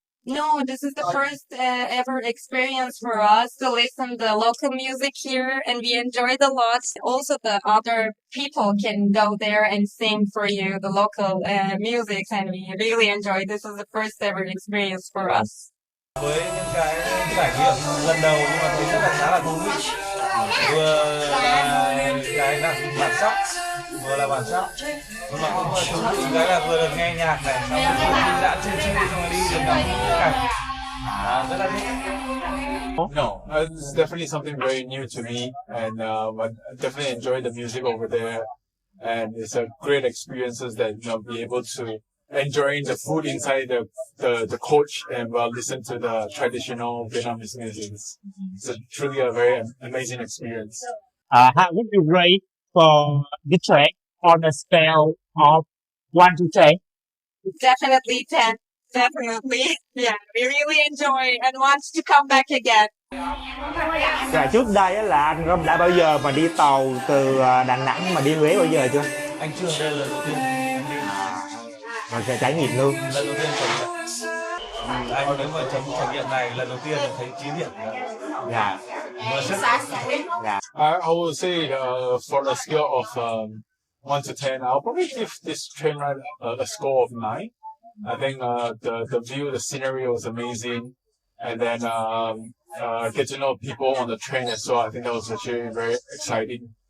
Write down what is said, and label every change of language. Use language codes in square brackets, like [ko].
[en] No, this is the first ever experience for us to listen to local music here, and we enjoyed a lot. Also, the other people can go there and sing for you the local music, and we really enjoyed. This is the first ever experience for us. [vi] Với những cái trải nghiệm lần đầu nhưng mà thấy rất là khá là thú vị, vừa là cái bản sắc, vừa là bản sắc, nhưng mà cũng thú vị cái là vừa được nghe nhạc này, xong rồi đi dạo trên xe xong rồi đi được ngắm những cảnh rất là thích. [en] No, it's definitely something very new to me, and I definitely enjoy the music over there, and it's a great experiences that be able to enjoying the food inside the coach and listen to the traditional Vietnamese music. It's truly a very amazing experience. How would you rate for the train on a scale of 1 to 10? Definitely 10. Definitely. Yeah, we really enjoy and want to come back again. [vi] Và trước đây á là anh Râm đã bao giờ mà đi tàu từ Đà Nẵng mà đi Huế bao giờ chưa? Anh chưa, đây là lần đầu tiên anh đi. Rồi sẽ trải nghiệm luôn. Lần đầu tiên trải nghiệm. Anh nếu mà trải nghiệm này lần đầu tiên là thấy trí điểm. Dạ. [en] I will say for a scale of 1 to 10, I'll probably give this train ride a score of 9. I think the view, the scenery was amazing, and then get to know people on the train as well. I think that was actually very exciting.